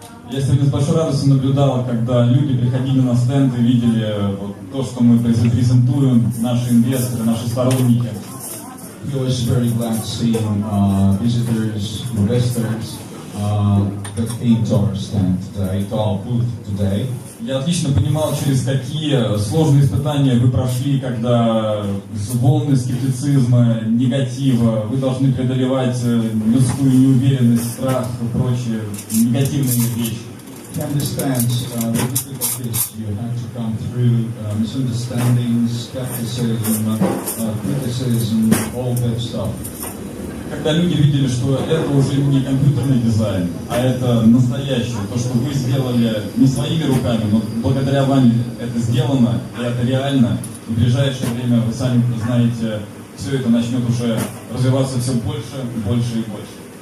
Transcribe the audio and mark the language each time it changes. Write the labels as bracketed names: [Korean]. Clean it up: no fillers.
[Russian] Я сегодня с большой радостью наблюдал, когда люди приходили на стенд и видели вот то, что мы презентуем, наши инвесторы, наши сторонники. [English] He was very glad seeing visitors, investors that came to our stand today, to our booth today. [Russian] Я отлично понимал, через какие сложные испытания вы прошли, когда волны скептицизма, негатива, вы должны преодолевать людскую неуверенность, страх и прочие негативные вещи. [English] He understands the difficulties you have to come through, misunderstandings, skepticism, criticism, all that stuff. [Russian] Когда люди видели, что это уже не компьютерный дизайн, а это настоящее, то, что вы сделали не своими руками, но благодаря вам это сделано, и это реально, и в ближайшее время, вы сами знаете, все это начнет уже развиваться все больше, больше и больше.